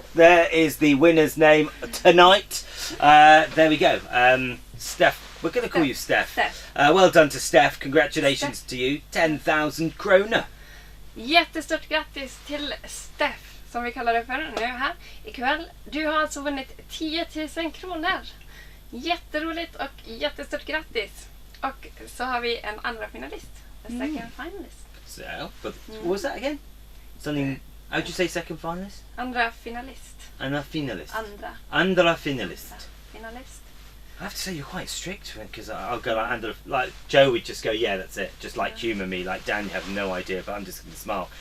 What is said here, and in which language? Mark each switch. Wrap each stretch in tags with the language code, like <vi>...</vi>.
<en>There is the winner's name tonight. There we go. Steph, we're going to call you Steph. Well done to Steph. Congratulations to you. 10,000 kronor.</en> <sv>Jättestort grattis till Steph, som vi kallar det för nu här ikväll. Du har alltså vunnit 10 000 kronor. Jätteroligt och jättestort grattis. Och så har vi en andra finalist.</sv> <en>A second finalist. So, but what was that again? Something. How would you say second finalist?</en> <sv>Andra finalist. Andra finalist. Andra finalist. finalist.</sv> <en>I have to say you're quite strict because I'll go like under, like Joe would just go, yeah, that's it, just like humour me, like Dan, you have no idea, but I'm just going to smile.</en>